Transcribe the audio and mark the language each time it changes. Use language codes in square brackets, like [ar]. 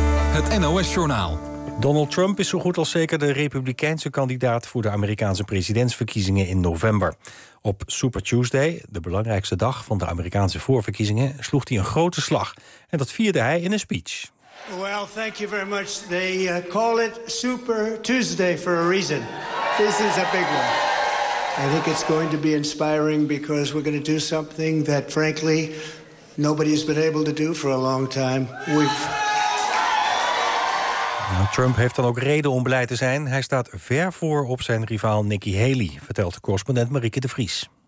[nl] Het NOS-journaal. Donald Trump is zo goed als zeker de Republikeinse kandidaat voor de Amerikaanse presidentsverkiezingen in november. Op Super Tuesday, de belangrijkste dag van de Amerikaanse voorverkiezingen, sloeg hij een grote slag. En dat vierde hij in een speech. [en] Well, thank you very much. They call it Super Tuesday for a reason. This is a big one. I think it's going to be inspiring because we're going to do something that, frankly, nobody's been able to do for a long time. [nl] Nou, Trump heeft dan ook reden om blij te zijn. Hij staat ver voor op zijn rivaal Nikki Haley, vertelt de correspondent Marieke de Vries.